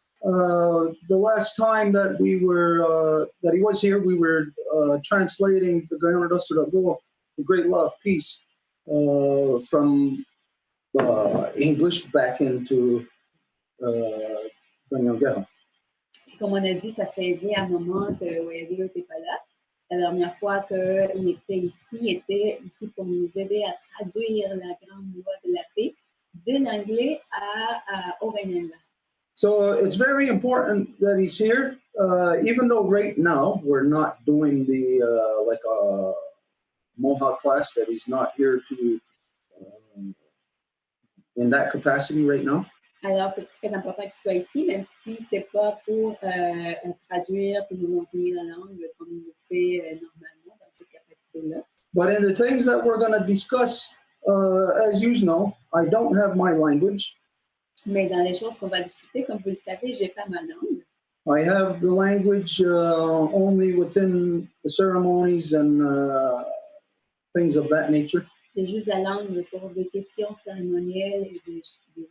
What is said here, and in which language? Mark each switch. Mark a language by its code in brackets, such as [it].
[en] The last time that he was here, we were translating the Gayana Dustra, the Great Law of Peace, from English back into Ganyanga. [fr] Comme on a dit, ça faisait un moment que Wyagerda n'était pas là. La dernière fois qu'il était ici pour nous aider à traduire la grande loi de la paix de l'anglais au Ganyanga. [en] So it's very important that he's here, even though right now we're not doing the like a Mohawk class, that he's not here to in that capacity right now. [fr] Alors c'est très important qu'il soit ici, même si c'est pas pour traduire et nous enseigner la langue comme il le fait normalement dans cette capacité-là. [en] But in the things that we're going to discuss, as you know, I don't have my language. [fr] Mais dans les choses qu'on va discuter, comme vous le savez, j'ai pas ma langue. [en] I have the language only within the ceremonies and things of that nature. [fr] J'ai juste la langue pour des questions cérémonielles et des choses.